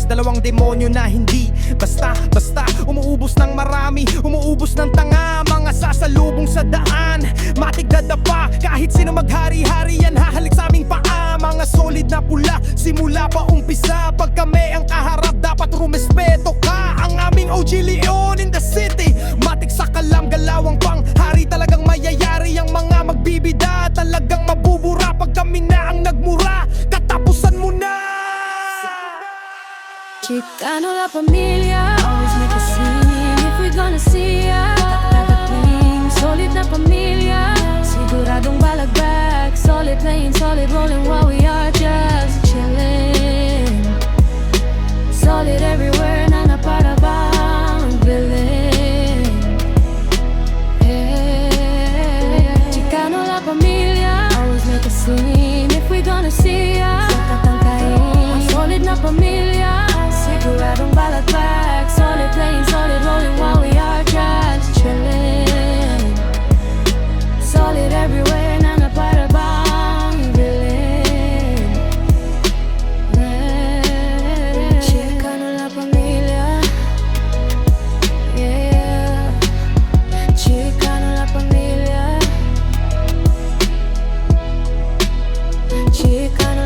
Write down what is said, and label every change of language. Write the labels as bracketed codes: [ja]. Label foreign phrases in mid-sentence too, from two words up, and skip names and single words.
[tl] Dalawang demonyo na hindi basta-basta. Umuubos ng marami, umuubos ng tanga. Mga sasalubong sa daan, matik dadapa. Kahit sino maghari-hari yan, hahalik sa aming paa. Mga solid na pula, simula pa umpisa. Pag kami ang kaharap, dapat rumespeto ka. Ang aming OG Leon [en] in the city, [tl] matik sa kalam, galawang pang hari. Talagang mayayari ang mga magbibida. Talagang mabubura pag kami na ang nagmura. Katapusan mo na. [en] Chicano, La Pamilya, always make a scene. If we gonna see ya, tatagating. [tl] Solid na pamilya, siguradong balakback. [en] Solid playing, solid rolling while we are just chilling. Solid everywhere [tl] na para bang villain. [en] Chicano, La Pamilya, always make a scene. If we gonna see ya, tatangkayin. [tl] Solid na pamilya, siguradong balakback. [en] Solid playing, solid rolling while we are just chilling. Solid everywhere [tl] na para bang villain. Chicano, La Pamilya, yeah. Chicano, La Pamilya, Chicano.